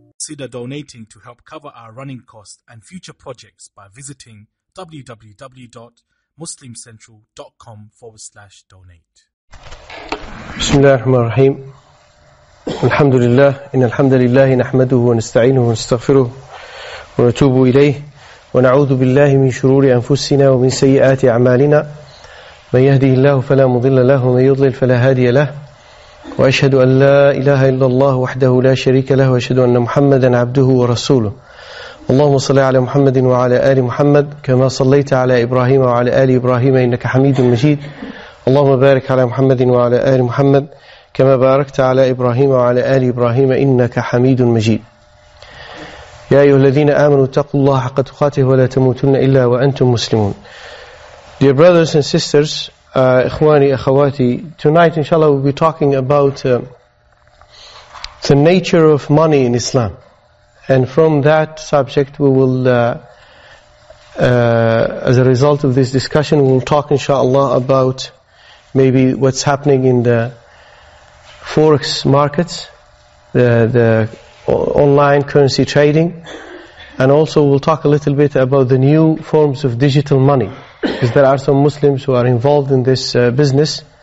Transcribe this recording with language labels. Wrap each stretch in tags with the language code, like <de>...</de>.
<en>consider donating to help cover our running costs and future projects by visiting www.muslimcentral.com/donate.</en> <ar>بسم الله الرحمن الرحيم الحمد لله إن الحمد لله نحمده ونستعينه ونستغفره ونتوب إليه ونعوذ بالله من شرور أنفسنا ومن سيئات أعمالنا من يهده الله فلا مضل له ومن يضلل فلا هادي له وأشهد أن لا إله إلا الله وحده لا شريك له وأشهد أن محمدا عبده ورسوله اللهم صل على محمد وعلى آل محمد كما صليت على إبراهيم وعلى آل إبراهيم إنك حميد مجيد اللهم بارك على محمد وعلى آل محمد كما باركت على إبراهيم وعلى آل إبراهيم إنك حميد مجيد يا أيها الذين آمنوا اتقوا الله حق تقاته ولا تموتن إلا وأنتم مسلمون.</ar> <en>Dear brothers and sisters,</en> <ar>إخواني أخواتي,</ar> <en>tonight inshallah we'll be talking about the nature of money in Islam, and from that subject we will as a result of this discussion we will talk inshallah about maybe what's happening in the forex markets, the online currency trading, and also we'll talk a little bit about the new forms of digital money, because there are some Muslims who are involved in this business.</en>